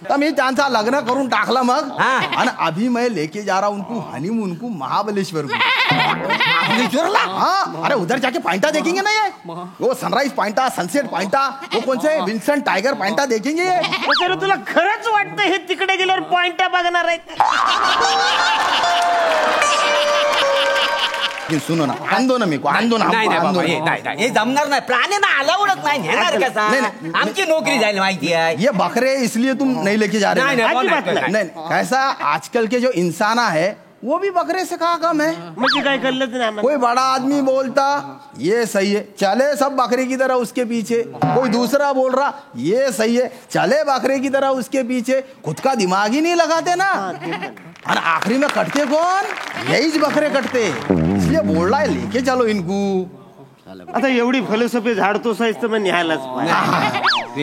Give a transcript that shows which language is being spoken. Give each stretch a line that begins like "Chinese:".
Marathi: मी त्यांचा लग्न करून टाकला मग आणि
Hindi: अभी मैं लेके जा रहा उनको हनीमून को महाबलेश्वर को। महाबलेश्वरला हाँ अरे उधर जाके पॉइंटा देखेंगे ना ये वो सनराइज पॉइंटा सनसेट पॉइंटा वो कौन से विन्सेंट टाइगर पॉइंटा देखेंगे ये।
Marathi: तुला खरंच वाटतं हे तिकडे गेल्यावर पॉइंटा बघणार आहेत? सुनो ना आंदो ना मी को आंदो ना हे जमणार नाही प्राण्यांना अलाउडच नाही नेणार कसा आमची नोकरी जायला माहिती आहे
Hindi: ये बकरे इसलिए तुम नहीं लेके जा रहे नहीं कैसा आजकल के जो इंसान है वो भी बकरे से कहा कम है मुझे काय कर कोई बड़ा आदमी बोलता ये सही है चले सब बकरे की तरह उसके पीछे कोई दूसरा बोल रहा ये सही है चले बकरे की तरह उसके पीछे खुद का दिमाग ही नहीं लगाते ना और आखिरी में कटते कौन यही बकरे कटते इसलिए बोल रहा है लेके चलो इनको
Marathi: आता एवढी फिलॉसॉफी झाडतो साईज तर मग न्यायलाच पाहिजे